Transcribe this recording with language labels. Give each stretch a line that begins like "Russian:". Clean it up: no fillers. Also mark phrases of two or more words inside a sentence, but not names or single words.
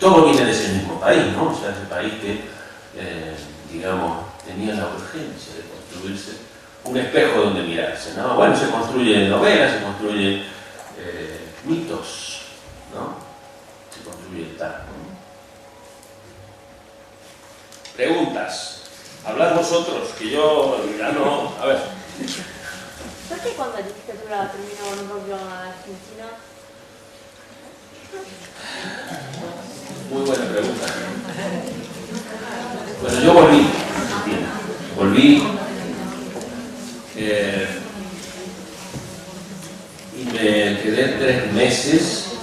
Spanish: Todo viene de ese mismo país, ¿no? O sea, ese país que, digamos, tenía la urgencia de construirse un espejo donde mirarse, ¿no? Bueno, se construyen novelas, se construyen mitos, ¿no? Se construye el tango. Preguntas. Hablad vosotros, que yo ya no... A ver.
Italian: Perché quando la dittatura terminò non proprio all'Argentina?
Spanish: Muy buena pregunta. Bueno, yo volví y me quedé 3 meses.